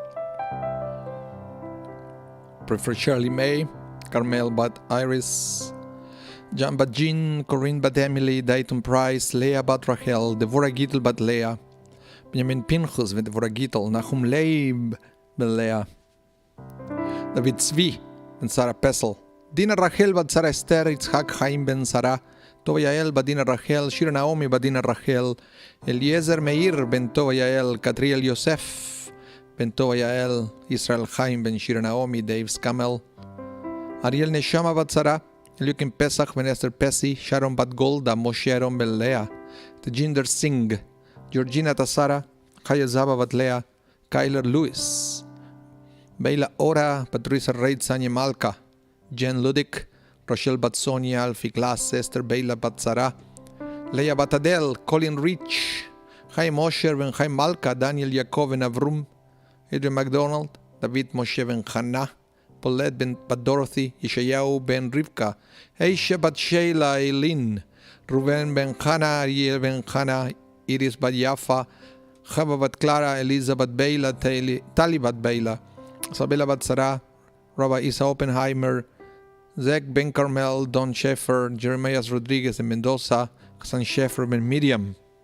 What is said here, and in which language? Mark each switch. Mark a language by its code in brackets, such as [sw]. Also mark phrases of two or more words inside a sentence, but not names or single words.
[en] Pray for Shirley May, Carmel Bat Iris, Jan Bat Jean, Corinne Bat Emily, Dayton Price, Leah Bat Rachel, Devorah Gittel Bat Leah, Benjamin Pinchas ודבורה גיטל, נחום לייב בן לאה, דוד צבי בן שרה פסל, דינה רחל בת שרה אסתר, יצחק חיים בן שרה, טובה יעל בת דינה רחל, שיר נעמי בת דינה רחל, אליעזר מאיר [he] בן טובה יעל, קטריאל יוסף בן טובה יעל, ישראל חיים בן שיר נעמי, דייב סקמל, אריאל נשמה בת שרה, אליוקים פסח בן אסתר פסי, שרון בת גולדה, משה ארון בן לאה, תג'ינדר סינג, [en] Georgina Tassara, Kaya Zaba Batlea, Kyler Lewis, Beila Ora, Patricia Reid Sanya Malka, Jen Ludik, Rochelle Batsonia, Alfie Glass, Esther Beila Batsara, Leia Batadel, Colin Rich, Chaim Mosher Ben Chaim Malka, Daniel Yaakov Ben Avrum, Adrian McDonald, David Moshe Ben Chana, Paulette Ben Bat Dorothy, Yeshayahu Ben Rivka, Eisha Bat Sheila Eileen, Ruben Ben Chana, Ariel Ben Chana, Iris Bat Yafa, Chava Bat Clara, Eliza Bat Beila, Tali Bat Beila, Isabella Bat Sarah, Rabbi Isa Oppenheimer, Zach Ben Carmel, Don Schaeffer, Jeremiah Rodriguez de Mendoza, Hassan Schaeffer Ben Miriam,